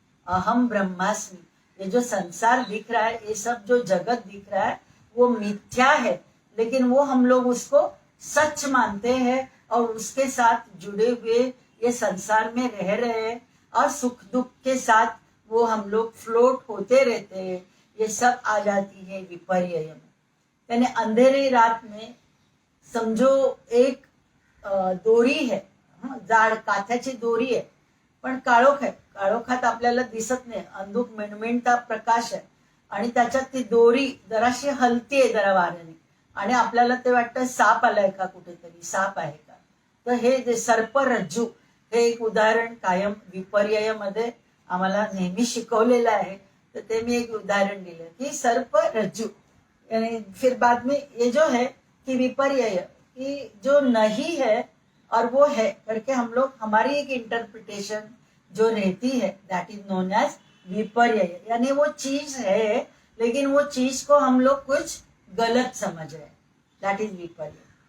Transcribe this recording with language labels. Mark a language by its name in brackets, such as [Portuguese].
[Hindi] अहम ब्रह्मास्मि, ये जो संसार दिख रहा है, ये सब जो जगत दिख रहा है वो मिथ्या है, लेकिन वो हम लोग उसको सच मानते हैं और उसके साथ जुड़े हुए ये संसार में रह रहे हैं और सुख दुख के साथ वो हम लोग फ्लोट होते रहते हैं। ये सब आ जाती है विपर्यय में। यानी अंधेरी रात में समझो एक दोरी है, [Marathi] जाड काथ्याची दोरी आहे, पण काळोख आहे, काळोखात आपल्याला दिसत नाही, अंधुक मिणमिणता प्रकाश आहे आणि त्याच्यात ती दोरी जराशी हलतीये जरा वाऱ्याने आणि आपल्याला ते वाटतं साप आलाय का, कुठेतरी साप आहे का। तर हे जे सर्परज्जू हे एक उदाहरण कायम विपर्ययामध्ये आम्हाला नेहमी शिकवलेलं आहे। तर ते मी एक उदाहरण दिलं की सर्परज्जू, [Hindi] यानी फिर बाद में ये जो है कि विपर्यय कि जो नहीं है और वो है करके हम लोग हमारी एक इंटरप्रिटेशन जो रहती है, [English] that is known as [Hindi] विपर्यय। यानी वो चीज है लेकिन वो चीज को हम लोग कुछ गलत समझ रहे हैं, [English] that is [Hindi] विपर्यय।